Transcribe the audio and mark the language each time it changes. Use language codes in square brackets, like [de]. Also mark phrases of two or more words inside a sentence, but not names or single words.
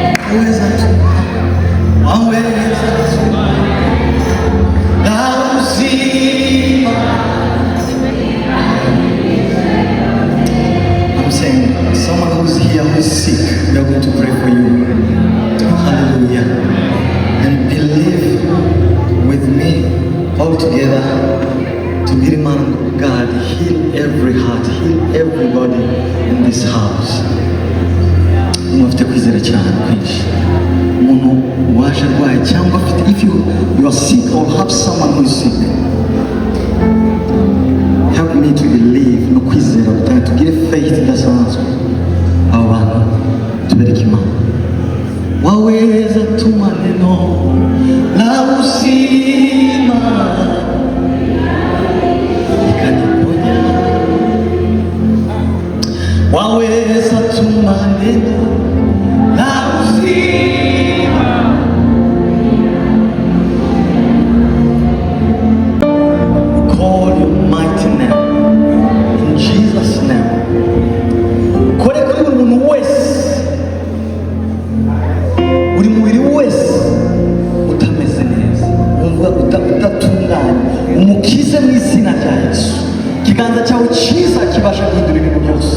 [sw] waweza tuma, waweza tuma na uzima. [en] I'm saying, someone who's here who's sick, we are going to pray for you. Hallelujah. And believe with me all together to be the man of God. Heal every heart, heal everybody in this house. [rw] Mufite kwizera cyane kwinshi. Umuntu waje arwaye cyangwa afite, [en] if you are sick or have someone who is sick, help me to believe [rw] no kwizera gutanga, tugire faith idasanzwe. Abo bantu tubereke Imana. [sw] Waweza tuma neno la uzima ikaniponya. Waweza tuma neno la uzima. [en] We call your mighty name in Jesus' name. [rw] Kore kuri buri muntu wese, buri mubiri wese utameze neza, wumva udatunganye, umukize mu izina rya Yesu. Ikiganza cyawe cyiza kibasha guhindura ibintu byose.